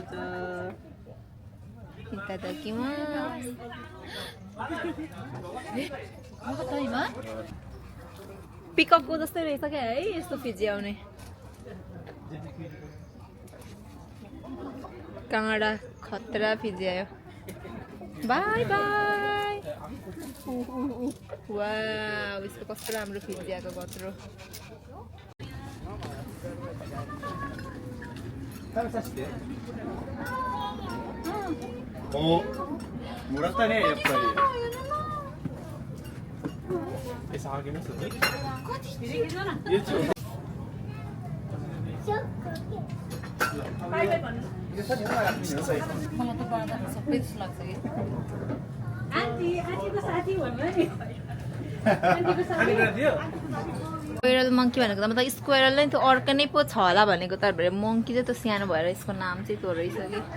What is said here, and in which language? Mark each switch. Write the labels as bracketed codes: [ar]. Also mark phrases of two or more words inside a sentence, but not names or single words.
[ne] पिकअपको जस्तै रहेछ क्या है यस्तो फिजी आउने काँडा खतरा फिजी आयो [en] bye bye wow [ne] यसको कस्तो राम्रो फिजी आएको कत्रो [ja] お、もらったね、やっぱり。餌あげますね [ne] मलाई त बढ्दा सबै जस्तो लाग्छ कि [en] squirrel monkey [ne] भनेको त मतलब स्क्वेरल नै त्यो अर्को नै पो छ होला भनेको तर मङ्की चाहिँ त्यो सानो भएर यसको नाम चाहिँ त्यो रहेछ कि